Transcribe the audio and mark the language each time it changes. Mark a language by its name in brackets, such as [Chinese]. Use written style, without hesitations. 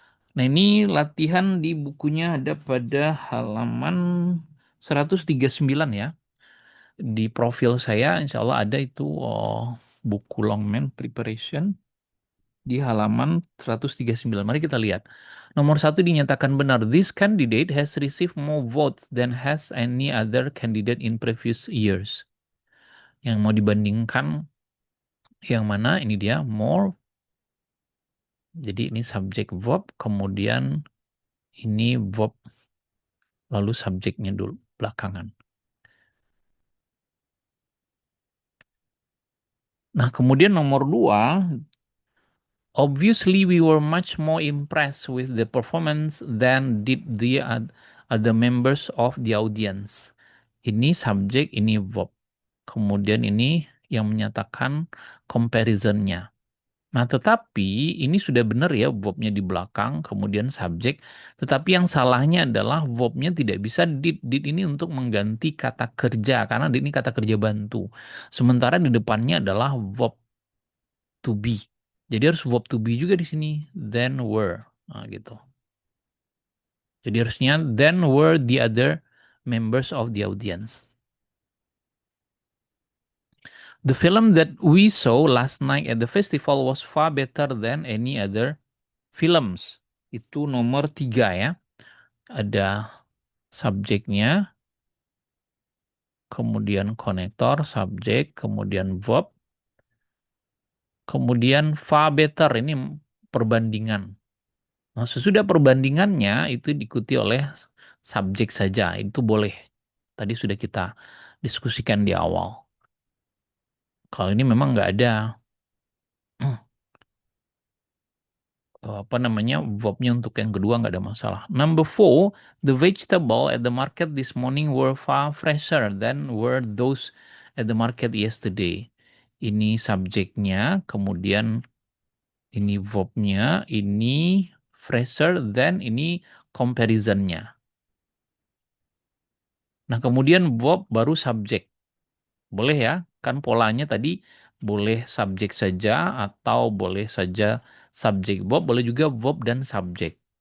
[Indonesian] Nah, ini latihan di bukunya ada pada halaman 139 ya. Di profil saya, insya Allah ada itu buku Longman Preparation di halaman 139. Mari kita lihat. Nomor satu dinyatakan benar. [English] This candidate has received more votes than has any other candidate in previous years. [Indonesian] Yang mau dibandingkan yang mana? Ini dia more. Jadi ini subjek verb, kemudian ini verb, lalu subjeknya dulu belakangan. Nah, kemudian nomor dua, [English] obviously we were much more impressed with the performance than did the other members of the audience. [Indonesian] Ini subjek, ini verb. Kemudian ini yang menyatakan comparisonnya. Nah, tetapi ini sudah benar ya verbnya di belakang, kemudian subjek. Tetapi yang salahnya adalah verbnya tidak bisa did. Did ini untuk mengganti kata kerja, karena did ini kata kerja bantu. Sementara di depannya adalah verb to be. Jadi harus verb to be juga di sini. [English] Then were. [Indonesian] Nah, gitu. Jadi harusnya [English] then were the other members of the audience. The film that we saw last night at the festival was far better than any other films. [Indonesian] Itu nomor 3 ya. Ada subjeknya, kemudian konektor, subjek, kemudian verb, kemudian far better, ini perbandingan. Nah, sesudah perbandingannya itu diikuti oleh subjek saja, itu boleh. Tadi sudah kita diskusikan di awal. Kalau ini memang nggak ada apa namanya verbnya untuk yang kedua nggak ada masalah. [English] Number four, the vegetable at the market this morning were far fresher than were those at the market yesterday. [Indonesian] Ini subjeknya, kemudian ini verbnya, ini fresher than, ini comparisonnya. Nah, kemudian verb baru subjek. Boleh ya, kan polanya tadi boleh subjek saja atau boleh saja subjek verb, boleh juga verb dan subjek.